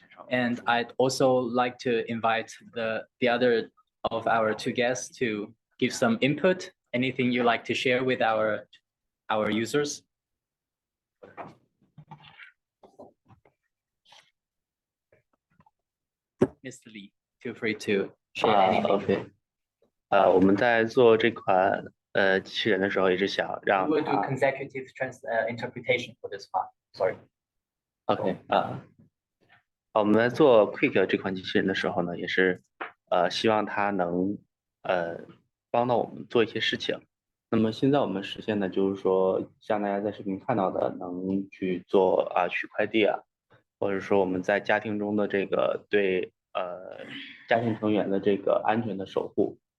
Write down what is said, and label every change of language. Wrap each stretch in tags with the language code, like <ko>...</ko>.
<en>And I'd also like to invite the other of our two guests to give some input. Anything you like to share with our users? Mr. Lee, feel free to share anything.</en> <zh>OK，我们在做这款机器人的时候，也是想让</zh> <en>We will do consecutive interpretation for this part. Sorry.</en> <zh>OK 我们在做 Quick 这款机器人的时候呢，也是希望它能帮到我们做一些事情。那么现在我们实现的就是说，像大家在视频看到的，能去做取快递啊，或者说我们在家庭中的这个对家庭成员的这个安全的守护。</zh>